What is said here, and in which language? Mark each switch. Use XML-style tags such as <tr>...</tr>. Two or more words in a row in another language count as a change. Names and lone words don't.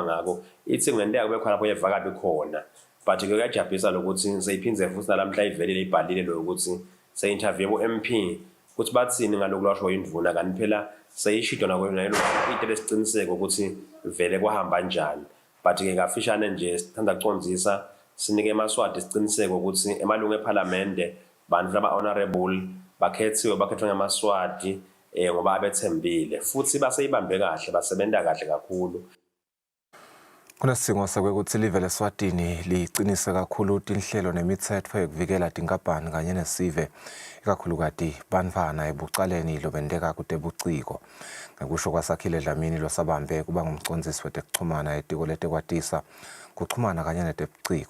<ss>ngako ithi ngenteka kube khona lapho yevakabi khona but ke kuyajabulisa lokuthi seyiphindze futhi nalamhla ivele ibhalile lo ukuthi se-interview ku-MP ukuthi bathini ngalokhu lwasho indvuna kanti phela seyishidwa nakwelo ite lesiciniseko ukuthi vele kwahamba njani but ke kafishane nje sithanda kucondzisa sinike eMaswati siciniseko ukuthi emalungu ePhalamende bantu laba-honorable bakhethwa ngamaSwati ngoba abethembile futhi baseyibambe kahle basebenta kahle kakhulu. Kunesidingo sokuthi live leSwatini liqinise kakhulu inhlelo nemithetho yokuvikela tinkampani kanye nesive ikakhulukati bantfwana ebucaleni lobenteka kutebuciko. Ngekusho kwaSakhile Dlamini losabambe kuba ngumcondzisi wetekuchumana etiko letekwatisa kuchumana kanye netebuciko.</ss>